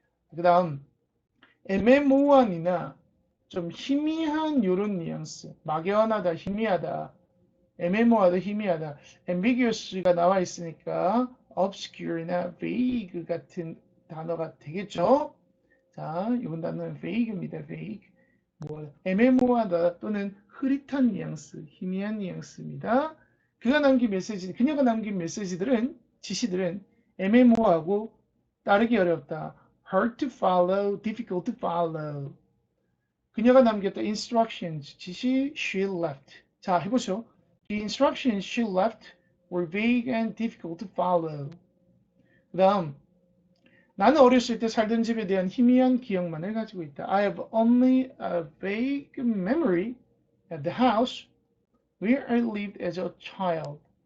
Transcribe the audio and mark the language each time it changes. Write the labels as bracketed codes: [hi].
[ko] 그 다음 애매모호한이나 좀 희미한 이런 뉘앙스 막연하다, 희미하다, 애매모호하다, 희미하다 ambiguous가 나와 있으니까 obscure나 vague 같은 단어가 되겠죠. 자, 이번 단어는 vague입니다. [en] vague. [ko] 뭐 애매모호하다 또는 흐릿한 뉘앙스, 희미한 뉘앙스입니다. 그녀가 남긴 메시지들은 지시들은 애매모호하고 따르기 어렵다. [en] hard to follow, difficult to follow. [ko] 그녀가 남겼던 instructions, 지시 [en] she left. [ko] 자, 해보죠. [en] The instructions she left were vague and difficult to follow. [ko] 그 다음, 나는 어렸을 때 살던 집에 대한 희미한 기억만을 가지고 있다. [en] I have only a vague memory at the house where I lived as a child.